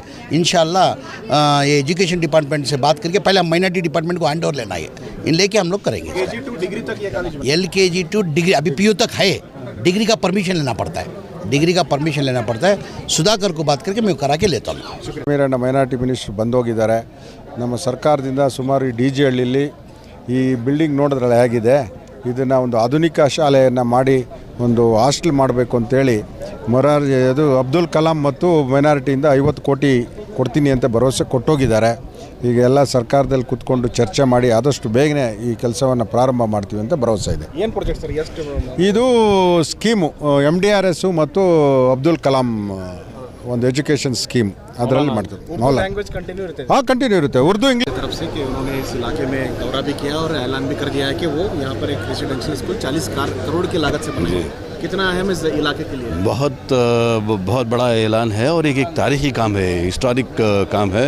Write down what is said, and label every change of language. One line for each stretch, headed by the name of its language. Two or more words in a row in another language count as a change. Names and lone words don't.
Hindi: इंशाल्लाह ये
English: education department
Hindi: से बात करके पहले
English: minority department
Hindi: को
English: hand over
Hindi: लेना है, इन लेके हम लोग करेंगे।
English: KG to degree
Hindi: तक ये कॉलेज
English: LKG to degree,
Hindi: अभी PU तक है। डिग्री का परमिशन लेना पड़ता है, डिग्री का परमिशन लेना पड़ता है। सुधाकर को बात करके मैं करा के लेता हूँ।
Kannada: ಮೇರಣ್ಣ
English: minority minister
Kannada: ಬಂದೋಗಿದ್ದಾರೆ. ನಮ್ಮ ಸರ್ಕಾರದಿಂದ ಸುಮಾರು ಈ DG ಹಳ್ಳಿಲಿ ಈ ಬಿಲ್ಡಿಂಗ್ ನೋಡಿದ್ರಲ್ಲ ಹೇಗಿದೆ, ಇದನ್ನು ಒಂದು ಆಧುನಿಕ ಶಾಲೆಯನ್ನು ಮಾಡಿ ಒಂದು ಹಾಸ್ಟೆಲ್ ಮಾಡಬೇಕು ಅಂತೇಳಿ ಅದು ಅಬ್ದುಲ್ ಕಲಾಂ ಮತ್ತು ಮೈನಾರಿಟಿಯಿಂದ 50 ಕೋಟಿ ಕೊಡ್ತೀನಿ ಅಂತ ಭರವಸೆ ಕೊಟ್ಟೋಗಿದ್ದಾರೆ. ಈಗ ಎಲ್ಲ ಸರ್ಕಾರದಲ್ಲಿ ಕೂತ್ಕೊಂಡು ಚರ್ಚೆ ಮಾಡಿ ಆದಷ್ಟು ಬೇಗನೆ ಈ ಕೆಲಸವನ್ನು ಪ್ರಾರಂಭ ಮಾಡ್ತೀವಿ ಅಂತ ಭರವಸೆ ಇದೆ. ಏನು
English: project sir?
Kannada: ಎಷ್ಟು ಇದು ಸ್ಕೀಮು MDRS ಮತ್ತು ಅಬ್ದುಲ್ ಕಲಾಂ ಒಂದು
English: education scheme
Kannada: ಅದರಲ್ಲಿ ಮಾಡ್ತಾರೆ.
English: language continue
Hindi: रहते हैं? हाँ कंटिन्यू रहते हैं, उर्दू इंग्लिश तरफ से कि उन्होंने इस इलाके में दौरा भी किया और ऐलान भी कर दिया है कि वो यहाँ पर एक
English: residential school
Hindi: 40 करोड़ की लागत से बनेगा। कितना अहम इस इलाके के लिए? बहुत बड़ा ऐलान है और एक तारीखी काम है, हिस्टोरिक काम है।